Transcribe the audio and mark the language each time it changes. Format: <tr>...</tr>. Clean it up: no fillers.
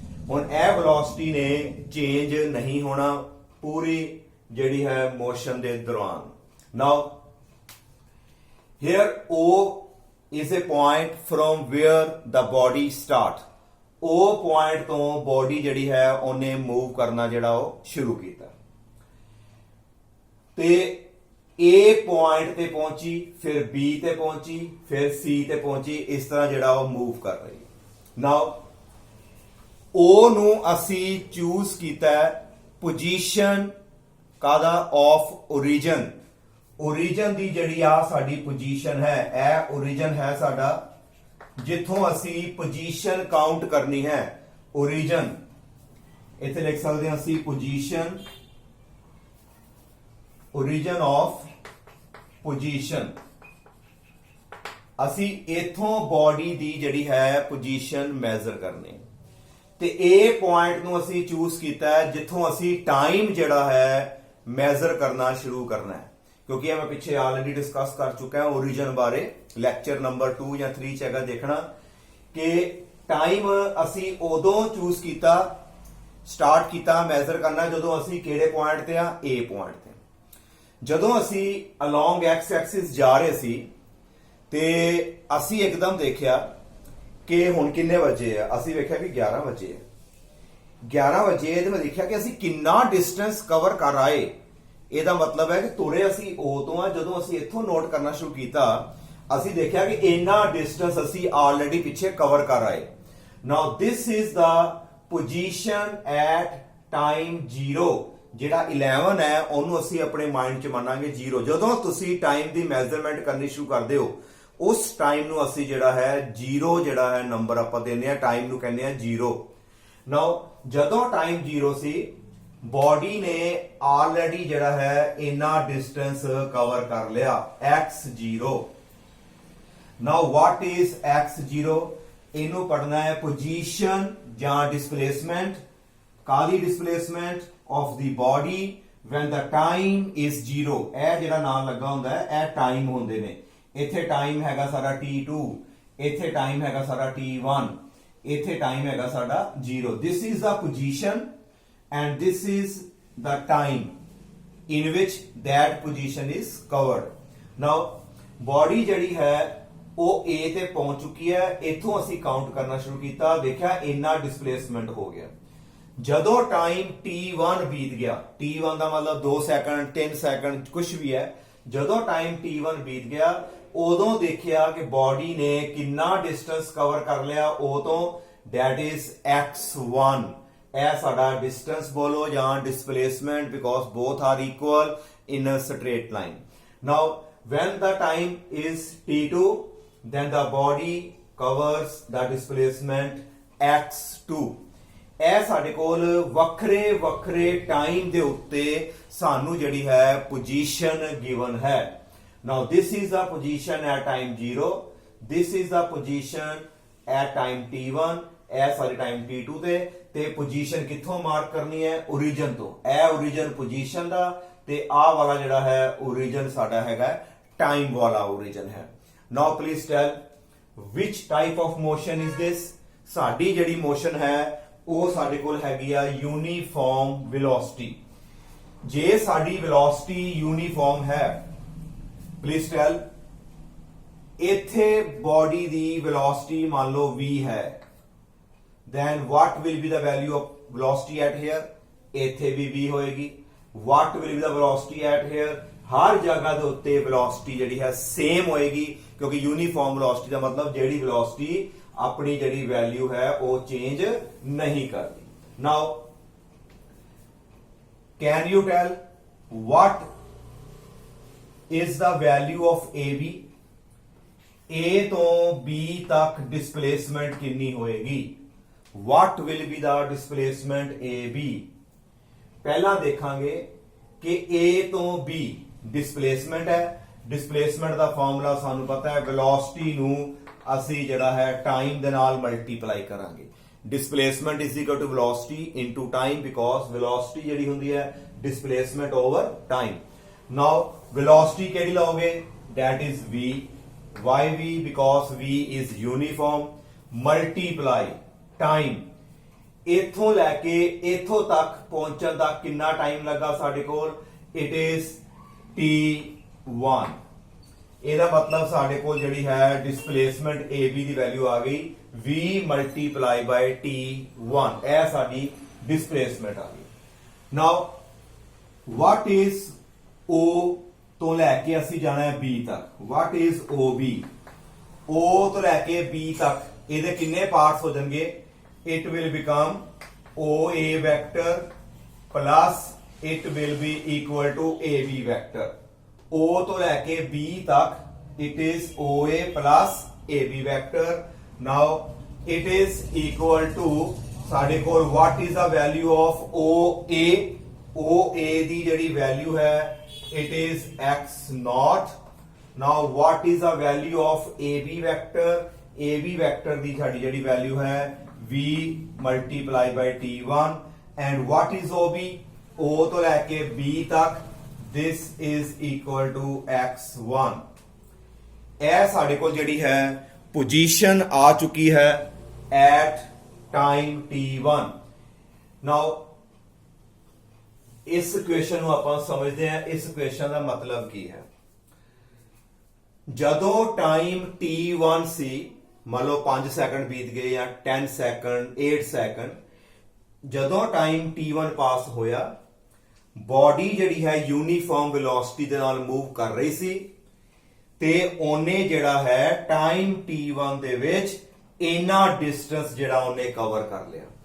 <pa>हुण ए वेलोसिटी ने चेंज नहीं होना पूरी जेड़ी है मोशन दे दौरान।</pa> <en>Now here O is a point from where the body start।</en> <pa>ਉਹ ਪੁਆਇੰਟ ਤੋਂ ਬੋਡੀ ਜਿਹੜੀ ਹੈ ਉਹਨੇ ਮੂਵ ਕਰਨਾ ਜਿਹੜਾ ਉਹ ਸ਼ੁਰੂ ਕੀਤਾ ਤੇ A ਪੁਆਇੰਟ ਤੇ ਪਹੁੰਚੀ, ਫਿਰ B ਤੇ ਪਹੁੰਚੀ, ਫਿਰ C ਤੇ ਪਹੁੰਚੀ। ਇਸ ਤਰ੍ਹਾਂ ਜਿਹੜਾ ਉਹ ਮੂਵ ਕਰ ਰਹੀ ਹੈ। ਨਾਓ O ਨੂੰ ਅਸੀਂ ਚੂਜ਼ ਕੀਤਾ ਪੋਜੀਸ਼ਨ ਕਾਹਦਾ ਆਫ origin। ओरिजिन ਦੀ ਜਿਹੜੀ ਆ ਸਾਡੀ ਪੋਜੀਸ਼ਨ ਹੈ, ਇਹ origin ਹੈ ਸਾਡਾ ਜਿੱਥੋਂ ਅਸੀਂ ਪੋਜੀਸ਼ਨ ਕਾਊਂਟ ਕਰਨੀ ਹੈ। origin ਇੱਥੇ ਲਿਖ ਸਕਦੇ ਹਾਂ ਅਸੀਂ ਪੋਜੀਸ਼ਨ, origin ਆਫ ਪੋਜੀਸ਼ਨ। ਅਸੀਂ ਇਥੋਂ ਬਾਡੀ ਦੀ ਜਿਹੜੀ ਹੈ ਪੋਜੀਸ਼ਨ ਮੈਜ਼ਰ ਕਰਨੀ ਤੇ A ਪੁਆਇੰਟ ਨੂੰ ਅਸੀਂ ਚੂਜ਼ ਕੀਤਾ ਹੈ ਜਿੱਥੋਂ ਅਸੀਂ ਟਾਈਮ ਜਿਹੜਾ ਹੈ ਮੈਜ਼ਰ ਕਰਨਾ ਸ਼ੁਰੂ ਕਰਨਾ ਹੈ। क्योंकि मैं पीछे ऑलरेडी डिस्कस कर चुका है ओरिजिन बारे, लैक्चर नंबर 2 या 3 च हैगा देखना कि टाइम असी उदों चूज किया स्टार्ट किया मैजर करना जदों असी किहड़े पॉइंट ते आ A पॉइंट ते। जदों असी अलोंग एक्स एक्सिस जा रहे सी ते असी एकदम देखिया कि हुण किन्ने वजे आ। असी वेख्या कि 11 वजे है। 11 वजे ते मैं देखिया कि असी किन्ना डिस्टेंस कवर कर आए। ਇਹਦਾ ਮਤਲਬ ਹੈ ਕਿ ਤੁਰੇ ਅਸੀਂ ਉਦੋਂ ਆ ਜਦੋਂ ਅਸੀਂ ਇੱਥੋਂ ਨੋਟ ਕਰਨਾ ਸ਼ੁਰੂ ਕੀਤਾ ਅਸੀਂ ਦੇਖਿਆ ਕਿ ਇੰਨਾ ਡਿਸਟੈਂਸ ਅਸੀਂ ਆਲਰੇਡੀ ਪਿੱਛੇ ਕਵਰ ਕਰ ਆਏ।</pa> <en>Now this is the position at time 0।</en> <pa>ਜਿਹੜਾ 11 ਹੈ ਉਹਨੂੰ ਅਸੀਂ ਆਪਣੇ ਮਾਈਂਡ 'ਚ ਮੰਨਾਂਗੇ 0। ਜਦੋਂ ਤੁਸੀਂ ਟਾਈਮ ਦੀ ਮੈਜ਼ਰਮੈਂਟ ਕਰਨੀ ਸ਼ੁਰੂ ਕਰਦੇ ਹੋ ਉਸ ਟਾਈਮ ਨੂੰ ਅਸੀਂ ਜਿਹੜਾ ਹੈ 0 ਜਿਹੜਾ ਹੈ ਨੰਬਰ ਆਪਾਂ ਦਿੰਦੇ ਆ, ਟਾਈਮ ਨੂੰ ਕਹਿੰਦੇ ਆ 0। ਨਾਓ ਜਦੋਂ ਟਾਈਮ 0 ਸੀ बॉडी ने ऑलरेडी जड़ा है इना डिस्टेंस कवर कर लिया x0।</pa> <en>Now what is x0?</en> <pa>इनू पढ़ना है पोजीशन या डिस्प्लेसमेंट</pa> <en>ਕਾਦੀ displacement of the body when the time is 0।</en> <pa>ਇਹ ਜਿਹੜਾ ਨਾਮ ਲੱਗਾ ਹੁੰਦਾ ਹੈ ਇਹ ਟਾਈਮ ਹੁੰਦੇ ਨੇ। ਇੱਥੇ ਟਾਈਮ ਹੈਗਾ ਸਾਡਾ t2, ਇੱਥੇ ਟਾਈਮ ਹੈਗਾ ਸਾਡਾ t1, ਇੱਥੇ ਟਾਈਮ ਹੈਗਾ ਸਾਡਾ 0।</pa> <en>this is the position and this is the time in which that position is covered।</en> <pa>now body ਜਿਹੜੀ ਹੈ ਉਹ A ਤੇ ਪਹੁੰਚ ਚੁੱਕੀ ਹੈ। ਇੱਥੋਂ ਅਸੀਂ ਕਾਊਂਟ ਕਰਨਾ ਸ਼ੁਰੂ ਕੀਤਾ, ਦੇਖਿਆ ਇੰਨਾ ਡਿਸਪਲੇਸਮੈਂਟ ਹੋ ਗਿਆ। ਜਦੋਂ ਟਾਈਮ t1 ਬੀਤ ਗਿਆ, t1 ਦਾ ਮਤਲਬ 2 ਸੈਕਿੰਡ 3 ਸੈਕਿੰਡ ਕੁਝ ਵੀ ਹੈ, ਜਦੋਂ ਟਾਈਮ t1 ਬੀਤ ਗਿਆ ਉਦੋਂ ਦੇਖਿਆ ਕਿ ਬਾਡੀ ਨੇ ਕਿੰਨਾ ਡਿਸਟੈਂਸ ਕਵਰ ਕਰ ਲਿਆ ਉਹ ਤੋਂ,</pa> <en>that is x1।</en> <pa>ਇਹ ਸਾਡਾ ਡਿਸਟੈਂਸ ਬੋਲੋ ਜਾਂ displacement,</pa> <en>Because both are equal in a straight line। now when the time is t2 then the body covers the displacement x2।</en> <pa>ਇਹ ਸਾਡੇ ਕੋਲ ਵੱਖਰੇ ਵੱਖਰੇ ਟਾਈਮ ਦੇ ਉੱਤੇ ਸਾਨੂੰ ਜਿਹੜੀ ਹੈ ਪੋਜੀਸ਼ਨ ਗਿਵਨ ਹੈ।</pa> <en>now this is the position at time 0, this is the position at time t1,</en> <pa>ਇਹ ਸਾਡੀ ਟਾਈਮ t2 ਤੇ ਪੋਜੀਸ਼ਨ ਕਿੱਥੋਂ ਮਾਰਕ ਕਰਨੀ ਹੈ? origin ਤੋਂ। ਇਹ origin ਪੋਜੀਸ਼ਨ ਦਾ ਤੇ ਆਹ ਵਾਲਾ ਜਿਹੜਾ ਹੈ origin ਸਾਡਾ ਹੈਗਾ ਟਾਈਮ ਵਾਲਾ origin ਹੈ।</pa> <en>now please tell which type of motion is this।</en> <pa>ਸਾਡੀ ਜਿਹੜੀ ਮੋਸ਼ਨ ਹੈ ਉਹ ਸਾਡੇ ਕੋਲ ਹੈਗੀ ਆ ਯੂਨੀਫਾਰਮ ਵੈਲੋਸਿਟੀ। ਜੇ ਸਾਡੀ ਵੈਲੋਸਿਟੀ ਯੂਨੀਫਾਰਮ ਹੈ, ਪਲੀਜ਼ ਟੈਲ, ਇੱਥੇ ਬਾਡੀ ਦੀ ਵੈਲੋਸਿਟੀ ਮੰਨ ਲਓ v ਹੈ,</pa> <en>then what will be the value of velocity at here?</en> <pa>ਇੱਥੇ ਵੀ v ਹੋਏਗੀ।</pa> <en>what will be the velocity at here?</en> <pa>ਹਰ ਜਗ੍ਹਾ ਦੇ ਉੱਤੇ ਵੈਲੋਸਿਟੀ ਜਿਹੜੀ ਹੈ ਸੇਮ ਹੋਏਗੀ, ਕਿਉਂਕਿ ਯੂਨੀਫਾਰਮ ਵੈਲੋਸਿਟੀ ਦਾ ਮਤਲਬ ਜਿਹੜੀ ਵੈਲੋਸਿਟੀ ਆਪਣੀ ਜਿਹੜੀ ਵੈਲਿਊ ਹੈ ਉਹ ਚੇਂਜ ਨਹੀਂ ਕਰਦੀ।</pa> <en>now can you tell what is the value of AB?</en> <pa>A ਤੋਂ B ਤੱਕ ਡਿਸਪਲੇਸਮੈਂਟ ਕਿੰਨੀ ਹੋਏਗੀ?</pa> <en>what will be the displacement AB?</en> <pa>ਪਹਿਲਾਂ ਦੇਖਾਂਗੇ ਕਿ A ਤੋਂ B ਡਿਸਪਲੇਸਮੈਂਟ ਹੈ। ਡਿਸਪਲੇਸਮੈਂਟ ਦਾ ਫਾਰਮੂਲਾ ਸਾਨੂੰ ਪਤਾ ਹੈ, ਵੈਲੋਸਿਟੀ ਨੂੰ ਅਸੀਂ ਜਿਹੜਾ ਹੈ ਟਾਈਮ ਦੇ ਨਾਲ ਮਲਟੀਪਲਾਈ ਕਰਾਂਗੇ।</pa> <en>displacement is equal to velocity into time, because velocity</en> <pa>ਜਿਹੜੀ ਹੁੰਦੀ ਹੈ</pa> <en>Displacement over time. Now velocity ਕਿਹੜੀ ਲਓਗੇ? that is v। why v? because v is uniform, multiply time।</en> <pa>ਇੱਥੋਂ ਲੈ ਕੇ ਇੱਥੋਂ ਤੱਕ ਪਹੁੰਚਣ ਦਾ ਕਿੰਨਾ ਟਾਈਮ ਲੱਗਾ ਸਾਡੇ ਕੋਲ?</pa> <en>it is t1।</en> <pa>ਇਹਦਾ ਮਤਲਬ ਸਾਡੇ ਕੋਲ ਜਿਹੜੀ ਹੈ ਡਿਸਪਲੇਸਮੈਂਟ AB ਦੀ ਵੈਲਿਊ ਆ ਗਈ v ਮਲਟੀਪਲਾਈ ਬਾਈ t1। ਇਹ ਸਾਡੀ ਡਿਸਪਲੇਸਮੈਂਟ ਆ ਗਈ। ਨਾਓ</pa> <en>what is</en> <pa>O ਤੋਂ ਲੈ ਕੇ ਅਸੀਂ ਜਾਣਾ ਹੈ B ਤੱਕ।</pa> <en>what is OB?</en> <pa>O ਤੋਂ ਲੈ ਕੇ B ਤੱਕ ਇਹਦੇ ਕਿੰਨੇ ਪਾਰਟਸ ਹੋ ਜਾਣਗੇ?</pa> <en>it will become OA vector plus it will be equal to AB vector।</en> <pa>O ਤੋਂ ਲੈ ਕੇ B ਤੱਕ</pa> <en>it is OA plus AB vector। now it is equal to</en> <pa>ਸਾਡੇ ਕੋਲ</pa> <en>what is the value of OA?</en> <pa>OA ਦੀ ਜਿਹੜੀ value ਹੈ</pa> <en>it is x0। now what is the value of AB vector? AB vector</en> <pa>ਦੀ ਸਾਡੀ ਜਿਹੜੀ value ਹੈ</pa> <en>v multiply by t1। and what is OB?</en> <pa>O ਤੋਂ ਲੈ ਕੇ B ਤੱਕ</pa> <en>this is equal to x1।</en> <pa>ਇਹ ਸਾਡੇ ਕੋਲ ਜਿਹੜੀ ਹੈ ਪੋਜੀਸ਼ਨ ਆ ਚੁੱਕੀ ਹੈ</pa> <en>at time t1।</en> <pa>now ਇਸ ਇਕੁਏਸ਼ਨ ਨੂੰ ਆਪਾਂ ਸਮਝਦੇ ਹਾਂ। ਇਸ ਇਕੁਏਸ਼ਨ ਦਾ ਮਤਲਬ ਕੀ ਹੈ? ਜਦੋਂ ਟਾਈਮ t1 ਸੀ, ਮੰਨ ਲਓ 5 ਸੈਕਿੰਡ ਬੀਤ ਗਏ ਜਾਂ 10 ਸੈਕਿੰਡ 8 ਸੈਕਿੰਡ, ਜਦੋਂ ਟਾਈਮ t1 ਪਾਸ ਹੋਇਆ ਬਾਡੀ ਜਿਹੜੀ ਹੈ ਯੂਨੀਫਾਰਮ ਵੈਲੋਸਿਟੀ ਦੇ ਨਾਲ ਮੂਵ ਕਰ ਰਹੀ ਸੀ ਤੇ ਉਹਨੇ ਜਿਹੜਾ ਹੈ ਟਾਈਮ t1 ਦੇ ਵਿੱਚ ਇੰਨਾ ਡਿਸਟੈਂਸ ਜਿਹੜਾ ਉਹਨੇ ਕਵਰ ਕਰ ਲਿਆ।</pa>